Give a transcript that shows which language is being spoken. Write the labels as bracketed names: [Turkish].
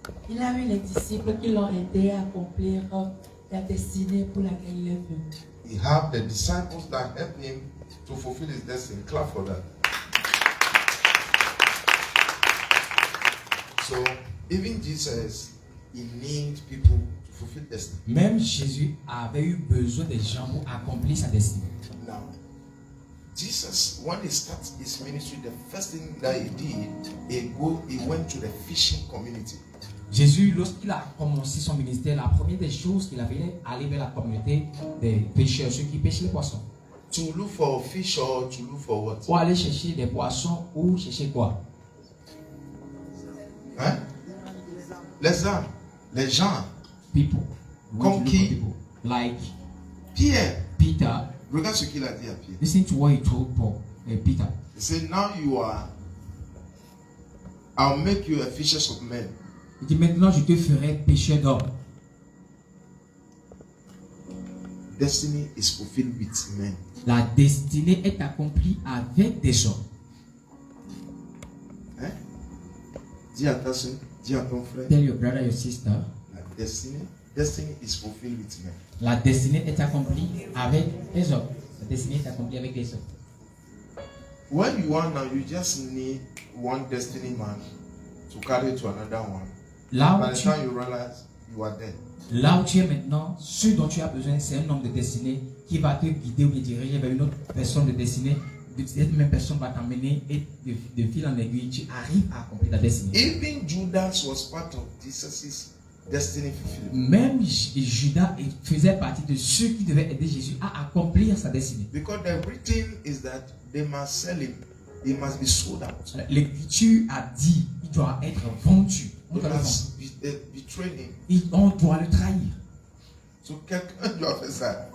[French] Il a eu les disciples qui l'ont aidé à accomplir la destinée pour laquelle il est venu. [English] He had the disciples that helped him to fulfill his destiny. Clap for that. So, even Jesus, he needs people to fulfill destiny. [French] Même Jésus avait eu besoin des gens pour accomplir sa destinée. [English] Now, Jesus, when he started his ministry, the first thing that he did, he went to the fishing community. [French] Jésus, lorsqu'il a commencé son ministère, la première des choses qu'il a fait, aller vers la communauté des pêcheurs, ceux qui pêchent les poissons. [English] To look for fish or to look for what? [French] Pour aller chercher des poissons ou chercher quoi? Hein? Les hommes, les gens. [English] People. [French] Comme qui? [English] Like [French] Pierre. [English] Peter. [French] Regarde ce qu'il a dit à Pierre. [English] Listen to what he told Paul, Peter. He said, now I'll make you a fishers of men. [French] Il dit maintenant je te ferai pêcheur d'hommes. [English] Destiny is fulfilled with men. [French] La destinée est accomplie avec des hommes. Hein? Dis à ta soeur, dis à ton frère. [English] Tell your brother, your sister. La destiny is fulfilled with men. [French] La destinée est accomplie avec des hommes. La destinée est accomplie avec des hommes. [English] Where you are now, you just need one destiny man to carry to another one. By the time you realize you are dead. [French] Là où tu es maintenant, ce dont tu as besoin, c'est un homme de destinée qui va te guider ou te diriger vers une autre personne de destinée. Cette même personne va t'emmener et de fil en aiguille, tu arrives à accomplir ta destinée. [English] Even Judas was part of Jesus' destiny fulfillment. [French] Même Judas faisait partie de ceux qui devaient aider Jésus à accomplir sa destinée. [English] Because the written is that they must sell him. He must be sold out. [French] L'écriture a dit, il doit être vendu. [English] They must betray him. [French] On doit le trahir. So quelqu'un doit faire ça.